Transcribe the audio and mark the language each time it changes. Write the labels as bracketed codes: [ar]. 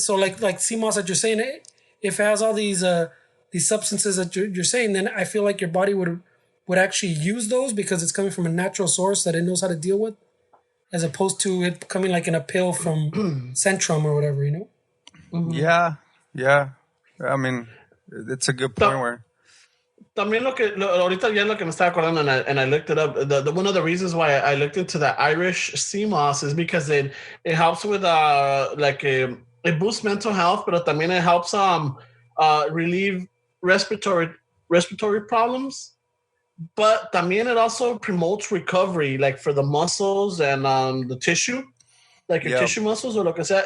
[en] So like CMOS that you're saying, if it has all these substances that you're saying, then I feel like your body would actually use those because it's coming from a natural source that it knows how to deal with, as opposed to it coming like in a pill from Centrum or whatever, Mm-hmm. Yeah. I mean, it's a good point where. [es] También ahorita ya lo que me estaba acordando, [en] and I looked it up. The one of the reasons why I looked into the Irish sea moss is because it helps with it boosts mental health, but [es] también [en] it helps relieve respiratory problems. But [es] también [en] it also promotes recovery, like for the muscles and the tissue, like your tissue muscles or [es] lo que sea.